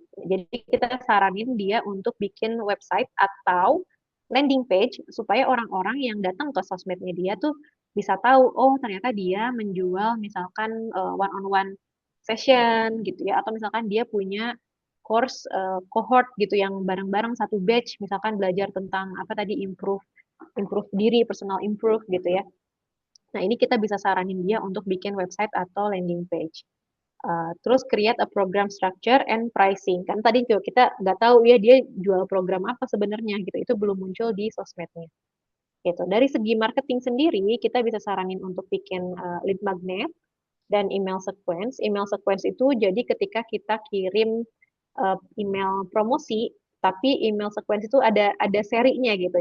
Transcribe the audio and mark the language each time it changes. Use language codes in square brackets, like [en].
[id] Jadi kita saranin dia untuk bikin website atau landing page supaya orang-orang yang datang ke sosmednya dia tuh bisa tahu, oh ternyata dia menjual misalkan one-on-one session gitu ya, atau misalkan dia punya course cohort gitu yang bareng-bareng satu batch, misalkan belajar tentang apa tadi improve improve diri, personal improve gitu ya. Nah, ini kita bisa saranin dia untuk bikin website atau landing page. Terus [en] create a program structure and pricing. [id] Kan tadi juga kita nggak tahu ya dia jual program apa sebenarnya gitu. Itu belum muncul di sosmednya. Gitu. Dari segi marketing sendiri, kita bisa saranin untuk bikin lead magnet dan email sequence. Email sequence itu jadi ketika kita kirim email promosi, tapi email sequence itu ada serinya gitu.